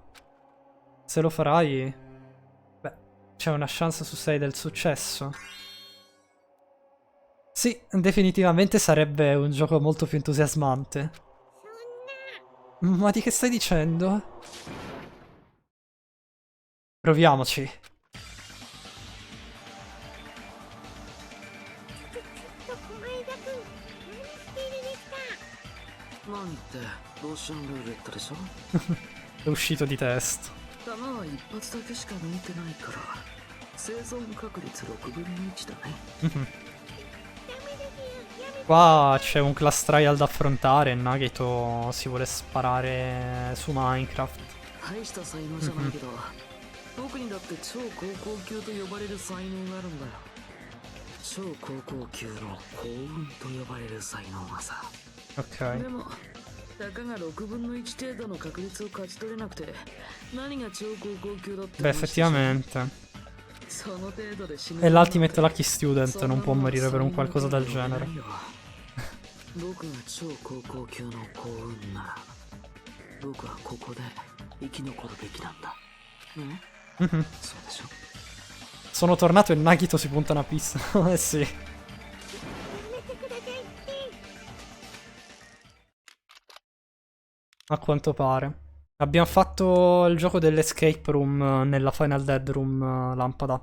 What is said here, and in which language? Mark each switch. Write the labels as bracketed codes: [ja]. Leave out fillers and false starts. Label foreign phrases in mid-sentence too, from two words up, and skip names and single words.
[it] Se lo farai, beh, c'è una chance su 6 del successo. Sì, definitivamente sarebbe un gioco molto più entusiasmante. Ma di che stai dicendo? Proviamoci. [ja] 何ってローションルーレットでしょ [it] È uscito di testa. [ja] 弾は一発だけしか抜いてないから生存確率6分の1だね [it] Qua c'è un [en] class trial [it] da affrontare e Nagito si vuole sparare su Minecraft. [ja] 大した才能じゃないけど僕にだって超高校級と呼ばれる才能があるんだよ超高校級の幸運と呼ばれる才能がさ [it] Ok. [ja] でもたかが6分の1程度の確率を勝ち取れなくて何が超高校級だって [it] Beh, effettivamente. [ja] その程度で死ぬ [it] È l' [en] Ultimate Lucky Student, [it] non può morire per un qualcosa del genere. [ja] 僕が超高校級の幸運なら僕はここで生き残るべきなんだねそうでしょ [it] Sono tornato e Nagito si punta una pista. Eh sì. A quanto pare. Abbiamo fatto il gioco dell'escape room nella Final Dead Room, Lampada.